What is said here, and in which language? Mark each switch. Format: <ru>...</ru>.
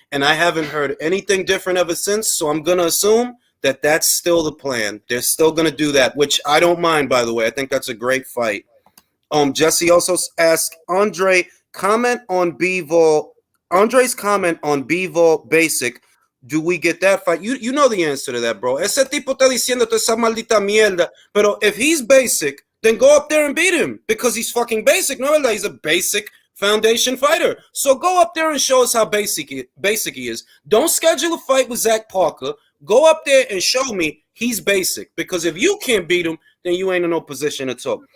<en>And I haven't heard anything different ever since. So I'm going to assume that that's still the plan. They're still going to do that, which I don't mind, by the way. I think that's a great fight. Jesse also asked Andre, comment on Bivol. Andre's comment on Bivol basic. Do we get that fight? You know the answer to that, bro.</en> <es>Ese tipo está diciendo toda esa maldita mierda. Pero</es> <en>if he's basic, then go up there and beat him because he's fucking basic. No, he's a basic foundation fighter. So go up there and show us how basic he is. Don't schedule a fight with Zach Parker. Go up there and show me he's basic. Because if you can't beat him, then you ain't in no position to talk.</en>